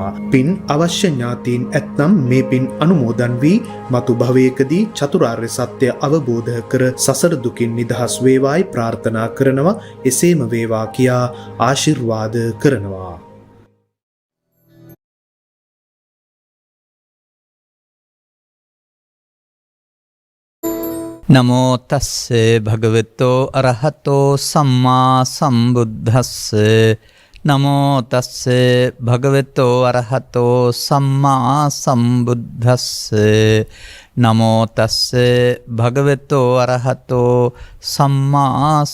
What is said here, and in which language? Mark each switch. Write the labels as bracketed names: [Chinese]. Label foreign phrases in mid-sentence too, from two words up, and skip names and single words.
[Sinhala] පින් අවශ්‍ය ඥාතීන් ඇතනම් මේ පින් අනුමෝදන් වී මතු භවයකදී චතුරාර්ය සත්‍ය අවබෝධ කර සසර දුකින් නිදහස් වේවායි ප්‍රාර්ථනා කරනවා. එසේම වේවා කියා ආශිර්වාද කරනවා. [Pali] නමෝ තස්සේ භගවතෝ අරහතෝ සම්මා සම්බුද්දස්සේ නමෝ තස්සේ භගවතෝ අරහතෝ සම්මා සම්බුද්දස්සේ නමෝ තස්සේ භගවතෝ අරහතෝ සම්මා